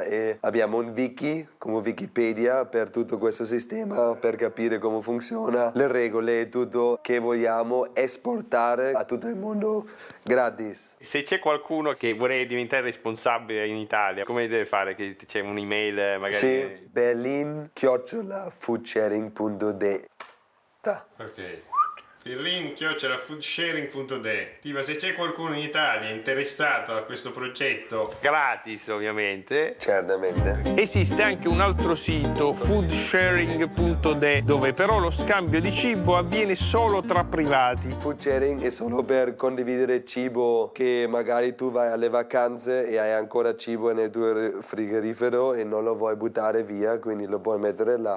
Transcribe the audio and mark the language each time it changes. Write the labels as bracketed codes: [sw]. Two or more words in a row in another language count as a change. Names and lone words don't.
[it] E abbiamo un wiki come Wikipedia per tutto questo sistema, per capire come funziona, le regole e tutto che vogliamo esportare a tutto il mondo gratis. Se c'è qualcuno che vorrebbe diventare responsabile in Italia, come deve fare? Che c'è un'email magari? Sì, berlin@foodsharing.de. Ok. Berlin@foodsharing.de. Tipo, se c'è qualcuno in Italia interessato a questo progetto, gratis ovviamente, Certamente. esiste anche un altro sito, foodsharing.de, dove però lo scambio di cibo avviene solo tra privati. Food sharing è solo per condividere cibo che magari tu vai alle vacanze e hai ancora cibo nel tuo frigorifero e non lo vuoi buttare via, quindi lo puoi mettere là.